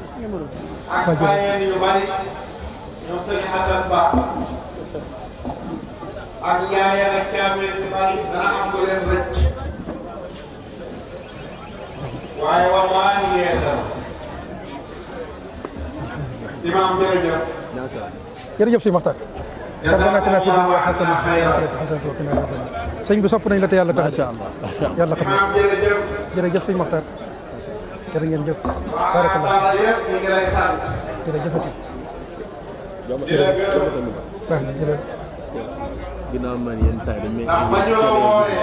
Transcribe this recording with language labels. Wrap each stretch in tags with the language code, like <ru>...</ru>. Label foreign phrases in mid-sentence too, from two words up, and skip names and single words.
<wo>ak bàyyeen yu bari ñoom sëñ Hassan Ba ak njaayeen ak caameen yu bari dana am lu leen rëcc waaye wallaahi yeetal imam jërëjëf jërëjëf si Maxtaar</wo> <ar>ربنا آتنا في الدنيا حسنة وفي الآخرة حسنة وقنا عذاب النار</ar> <wo>sëñ bi sopp nañ la te yàlla tax yàlla xam imam jërëjëf jërëjëf sëñ Maxtaar jërë ngeen jëf waa barakallah daara yëpp ñu ngi lay sant jërëjëfati di la gërëm baax na jërëjëf ginnaaw man yenn saa yi dañ may ndax ba ñu la wooyee</wo>